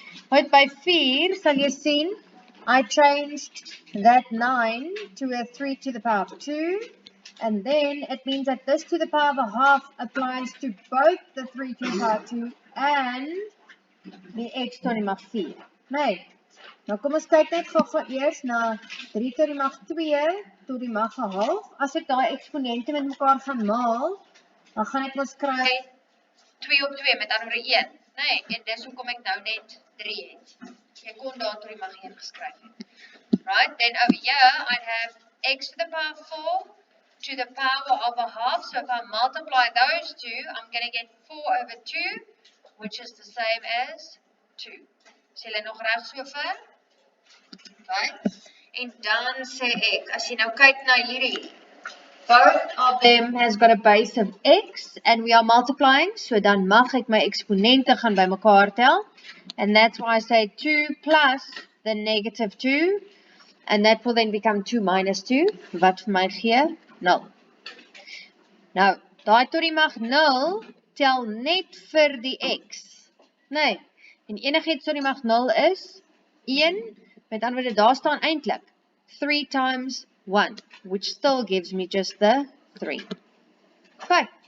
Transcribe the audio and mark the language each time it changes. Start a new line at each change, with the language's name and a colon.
English: Right,
Afrikaans: by 4 sal jy sien,
English: I changed that 9 to a 3 to the power of 2. And then it means that this to the power of a half applies to both the 3 to the power of 2 and the x
Afrikaans: tot die mag
English: 4.
Afrikaans: Nee, nou kom ons kyk net gou eers na 3 tot die mag 2 tot die mag 'n half. As ek daai eksponente met mekaar gaan maal, dan gaan ek mos kry 2 op 2 met ander 1. Nee, en dis hoekom ek nou net 3 het. Jy kon daar tot die mag 1 geskryf het.
English: Right, then over here I have x to the power 4 to the power of a half. So if I multiply those two, I'm going to get 4 over 2, which is the same as 2.
Afrikaans: Is julle nog reg so ver? Right? En dan sê ek, as jy nou kyk na hierdie,
English: both of them has got a base of x and we are multiplying,
Afrikaans: so dan mag ek my eksponente gaan by mekaar tel.
English: And that's why I say 2 plus the negative 2, and that will then become 2 minus 2,
Afrikaans: wat vir my gee
English: 0.
Afrikaans: Nou, daai tot die mag 0 tel net vir die x. Nee, en enigiets tot die mag 0 is 1, met ander woorde, daar staan eintlik 3 times 1,
English: which still gives me just the 3. Okay.